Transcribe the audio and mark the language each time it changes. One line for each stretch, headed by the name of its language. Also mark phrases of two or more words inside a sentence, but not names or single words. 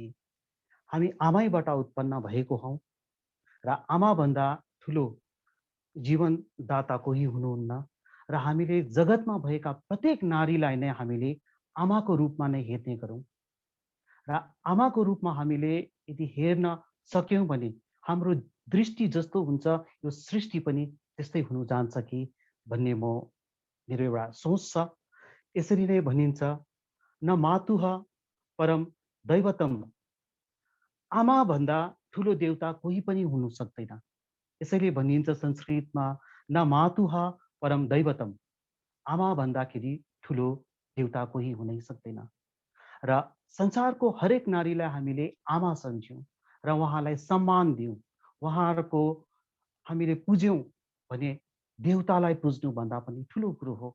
Nepali: हामी आमैबाट उत्पन्न भएको हौँ र आमाभन्दा ठुलो जीवनदाता कोही हुनुहुन्न र हामीले जगतमा भएका प्रत्येक नारीलाई नै हामीले आमाको रूपमा नै हेर्ने गरौँ र आमाको रूपमा हामीले यदि हेर्न सक्यौँ भने हाम्रो दृष्टि जस्तो हुन्छ यो सृष्टि पनि त्यस्तै हुनु जान्छ कि भन्ने मेरो एउटा सोच छ। यसरी नै भनिन्छ
Sanskrit: न मातुः परम दैवतम,
Nepali: आमा भन्दा ठुलो देवता कोही पनि हुनु सक्दैन। यसैले भनिन्छ संस्कृतमा
Sanskrit: न मातुः परम दैवतम,
Nepali: आमा भन्दाखेरि ठुलो देवता कोही हुनै सक्दैन। र संसारको हरेक नारीलाई हामीले आमा सम्झ्यौँ र उहाँलाई सम्मान दियौँ, उहाँहरूको हामीले पुज्यौँ भने देवतालाई पुज्नु भन्दा पनि ठुलो कुरो हो।